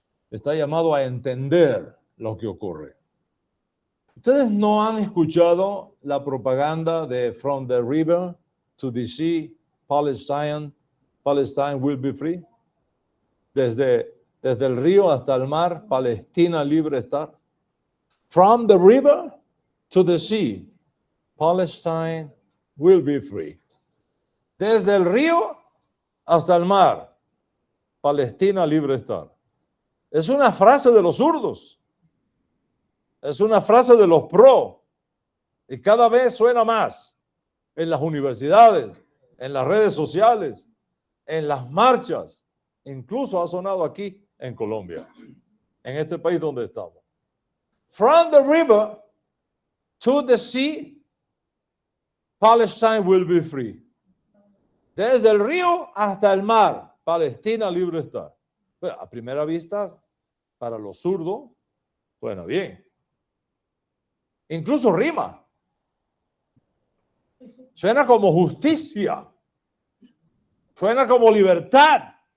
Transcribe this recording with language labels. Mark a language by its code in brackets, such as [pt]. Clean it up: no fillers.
[es] Está llamado a entender lo que ocurre. ¿Ustedes no han escuchado la propaganda de [en] From the River to the Sea, Palestine will be free? [es] Desde el río hasta el mar, Palestina libre estar. [en] From the river to the sea, Palestine will be free. [es] Desde el río hasta el mar, Palestina libre estar. Es una frase de los zurdos. Es una frase de los pro. Y cada vez suena más en las universidades, en las redes sociales, en las marchas. Incluso ha sonado aquí en Colombia, en este país donde estamos. [en] From the river to the sea, Palestine will be free. [es] Desde el río hasta el mar, Palestina libre está. Pues, a primera vista, para los zurdos, suena bien. Incluso rima. Suena como justicia. Suena como libertad.